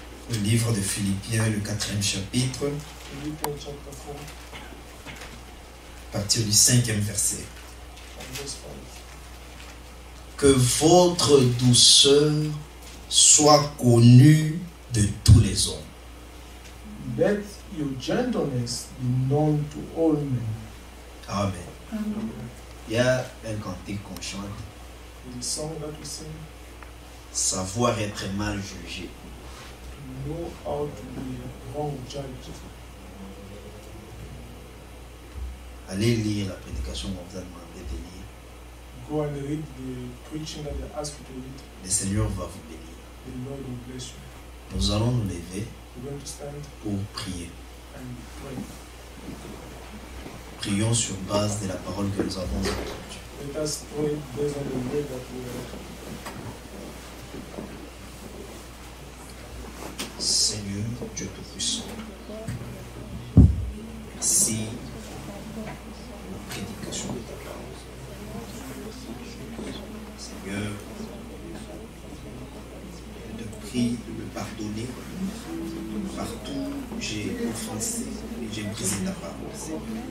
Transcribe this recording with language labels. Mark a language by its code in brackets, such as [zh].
[fr] Le livre de Philippiens, le 4e chapitre, [en] Philippians chapter 4, [fr] à partir du 5e verset. [en] from verse 5. [fr] Que votre douceur soit connue de tous les hommes. [en] Let your gentleness be known to all men. Amen. [fr] Il y a un cantique qu'on chante. [en] The song that we sing, [fr] Savoir être mal jugé. [en] to know how to be wrong judged. [fr] Allez lire la prédication qu'on vous a demandé de lire. [en] Go and read the preaching that they ask you to read. [fr] Le Seigneur va vous bénir. [en] The Lord will bless you. [fr] Nous allons nous lever [en] We're going to stand [fr] pour prier. [en] and pray. [fr] Prions sur base de la parole que nous avons entendue. [en] Let us pray based on the word that we read. [fr] Seigneur, Dieu Tout-Puissant, merci pour la prédication de ta parole. Seigneur, je te prie de me pardonner partout où j'ai offensé et j'ai brisé ta parole, Seigneur.